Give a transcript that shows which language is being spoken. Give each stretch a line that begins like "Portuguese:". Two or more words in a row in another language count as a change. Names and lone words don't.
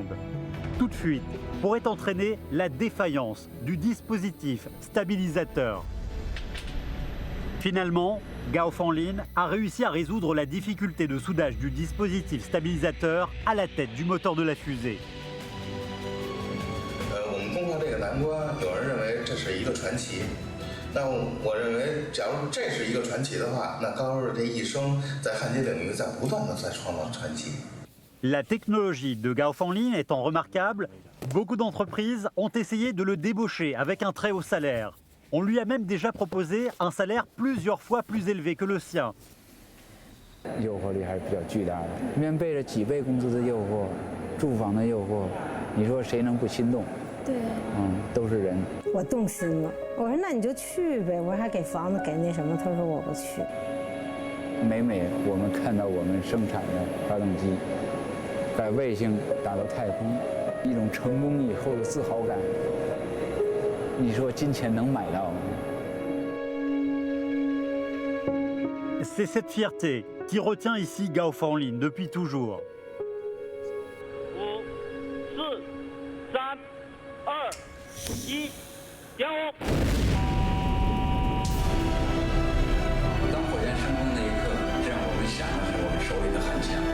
French: Toute fuite pourrait entraîner la défaillance du dispositif stabilisateur. Finalement, Gao Fanlin a réussi à résoudre la difficulté de soudage du dispositif stabilisateur à la tête du moteur de la fusée.
Chinese: 我们攻克这个难关，有人认为这是一个传奇。那我认为，假如这是一个传奇的话，那高师傅这一生在焊接领域在不断的在创造传奇。
French: La technologie de Gao Fanlin étant remarquable, beaucoup d'entreprises ont essayé de le débaucher avec un très haut salaire. On lui a même déjà proposé un salaire plusieurs fois plus élevé que le sien.
Chinese: 诱惑力还是比较巨大的，面背着几倍工资的诱惑，住房的诱惑，你说谁能不心动？对，都是人。我动心了，我说那你就去呗，我说还给房子给那什么，他说我不去。每我们看到我们生产的发动机把卫星打到太空，一种成功以后的自豪感，你说金钱能买到吗？
French: C'est cette fierté qui retient ici Gao Fanlin depuis toujours.
Chinese: 5、4、3、2、1，点火！当火箭升空那一刻，这让我们想的是我们手里的焊枪。